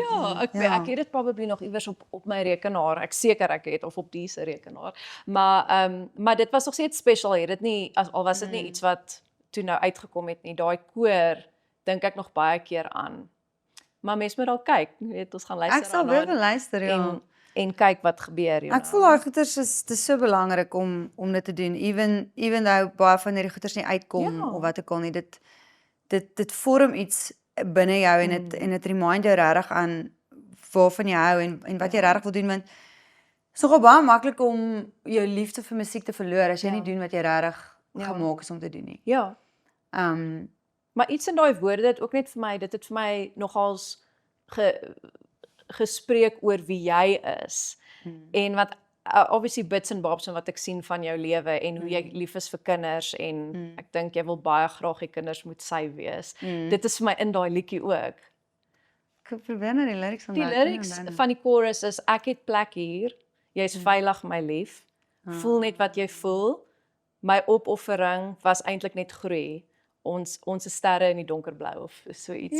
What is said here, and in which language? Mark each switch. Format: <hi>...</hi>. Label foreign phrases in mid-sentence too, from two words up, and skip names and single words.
<af>Ek het dit probably nog iewers op my rekenaar, ek seker ek het, of op die se rekenaar, maar dit was nog steeds special, het dit nie, al was dit nie iets wat toe nou uitgekom het nie, daai koor, dink ek nog baie keer aan. Maar mens moet al kyk, weet, ons gaan luister. Ek sal weer wil luister, ja. En kyk wat gebeur, Ek voel daai goeters is so belangrik om dit te doen,</af> <en>even though</en> <af>baie van hierdie goeters nie uitkom, of wat ook al nie, dit vorm iets binne jou, en dit remind jou regtig aan waarvan jy hou, en wat jy regtig wil doen, want het is nogal baie maklik om jou liefde vir musiek te verloor, as jy nie doen wat jy regtig gemaak is om te doen nie. Ja. Maar iets in daai woorde het ook net vir my, dit het vir my nogals gespreek oor wie jy is. En wat obviously</af> <en>bits and bobs</en> <af>en wat ek sien van jou lewe, en hoe jy lief is vir kinders, en ek dink jy wil baie graag die kinders moet sy wees. Dit is vir my in daai liedjie ook. Ek probeer nou die lyrics van die lyrics van die chorus is, ek het plek hier, jy's veilig my lief, voel net wat jy voel, my opoffering was eintlik net groei, ons is sterre in die donkerblou, of so ietsie.</af>